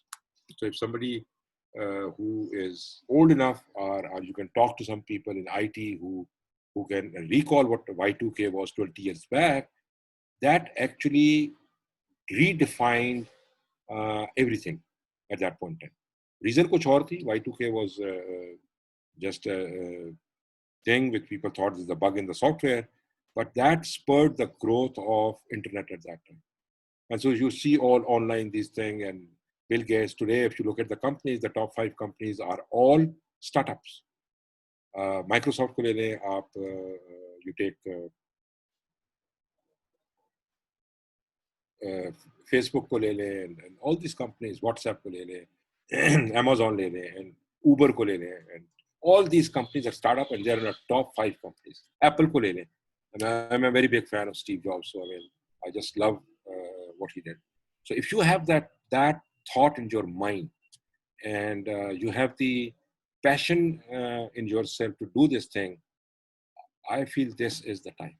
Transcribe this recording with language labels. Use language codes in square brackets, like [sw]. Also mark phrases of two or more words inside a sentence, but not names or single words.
[en] So if somebody who is old enough, or you can talk to some people in IT who can recall what Y2K was 20 years back, that actually redefined everything at that point in time. [hi] Reason kuch aur thi. [en] Y2K was just a thing which people thought is a bug in the software, but that spurred the growth of internet at that time. And so you see all online these things, and Bill Gates today, if you look at the companies, the top 5 companies are all startups. [hi] Microsoft ko le le, [en] you take [hi] Facebook ko le le, [en] and all these companies, [hi] WhatsApp ko le le, Amazon le le, and Uber ko le le, [en] and all these companies are startup, and they're in the top 5 companies. [hi] Apple ko le le, [en] and I'm a very big fan of Steve Jobs, so I mean, I just love what he did. So if you have that thought in your mind, and you have the passion in yourself to do this thing, I feel this is the time.